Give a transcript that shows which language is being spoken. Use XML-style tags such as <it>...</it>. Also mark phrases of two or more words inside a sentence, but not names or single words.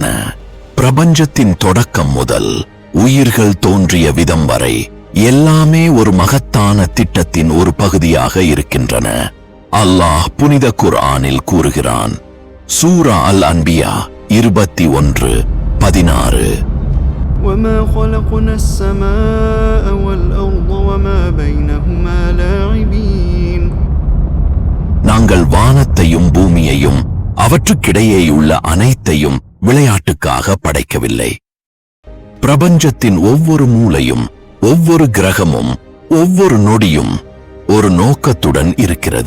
<ta>பிரபஞ்சத்தின் தொடக்கம் முதல் உயிர்கள் தோன்றிய விதம் வரை எல்லாமே ஒரு மகத்தான திட்டத்தின் ஒரு பகுதியாக இருக்கின்றன. அல்லாஹ் புனித குர்ஆனில் கூறுகிறான். சூரா அல் அன்பியா 21:16.</ta> <ar>وَمَا خَلَقْنَا السَّمَاءَ وَالْأَرْضَ وَمَا بَيْنَهُمَا لَاعِبِينَ.</ar> <ta>நாங்கள் வானத்தையும் பூமியையும் அவற்றுக்கிடையேயுள்ள அனைத்தையும் விளையாட்டுக்காக படைக்கவில்லை. பிரபஞ்சத்தின் ஒவ்வொரு மூலையும், ஒவ்வொரு கிரகமும், ஒவ்வொரு நொடியும் ஒரு நோக்கத்துடன் இருக்கிறது.</ta>